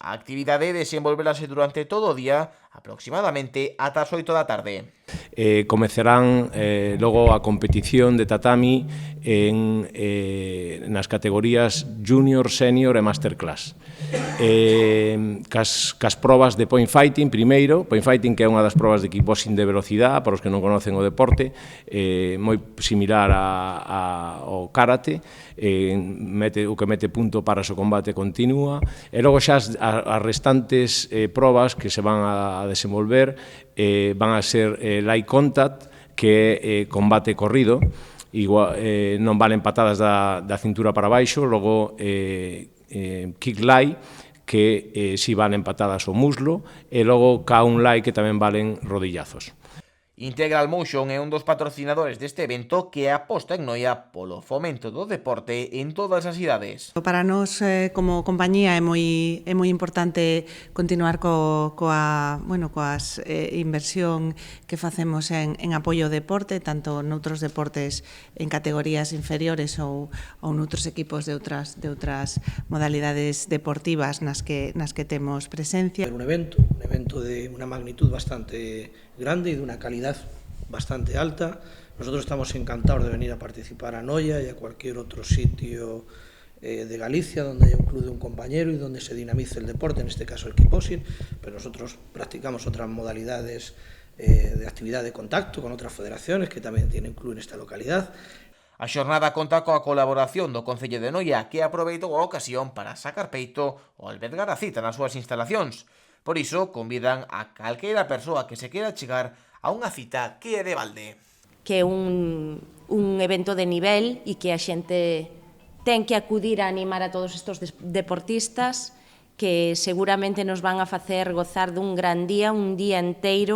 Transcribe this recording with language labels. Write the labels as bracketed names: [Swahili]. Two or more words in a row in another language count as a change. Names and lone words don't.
[Galician] A actividade desenvolverase durante todo o día, aproximadamente ata as 8 da tarde. Comezarán logo a competición de tatami nas categorías junior, senior e masterclass. Cas probas de [English] point fighting [Galician] primeiro, [English] point fighting [Galician] que é unha das probas de kickboxing de velocidade, para os que non conocen o deporte, moi similar ao karate, o que mete punto para o combate continua, e logo xa as restantes probas que se van a desenvolver van a ser [English] light contact, [Galician] que é combate corrido, non valen patadas da cintura para baixo, logo [English] kick lie, [Galician] que si valen patadas ao muslo, e logo K1 lie, que tamén valen rodillazos. Integral Motion é un dos patrocinadores deste evento que aposta en Noia polo fomento do deporte en todas as idades. Para nós, como compañía, é moi importante continuar coa inversión que facemos en apoio ao deporte, tanto noutros deportes en categorías inferiores ou noutros equipos de outras modalidades deportivas nas que temos presencia. Un evento de unha magnitud bastante grande e dunha calidad bastante alta. [Spanish] Nosotros estamos encantados de venir a participar a Noia y a cualquier otro sitio de Galicia donde haya un club de un compañero y donde se dinamice el deporte, en este caso el kickboxing, pero nosotros practicamos otras modalidades de actividad de contacto con otras federaciones que también tienen club en esta localidad. [Galician] A xornada conta coa colaboración do Concello de Noia, que aproveitou a ocasión para sacar peito ou albergar a cita nas súas instalacións. Por iso, convidan a calquera persoa que se queira chegar a unha cita que é de balde. Que é un evento de nivel e que a xente ten que acudir a animar a todos estes deportistas que seguramente nos van a facer gozar dun gran día, un día enteiro.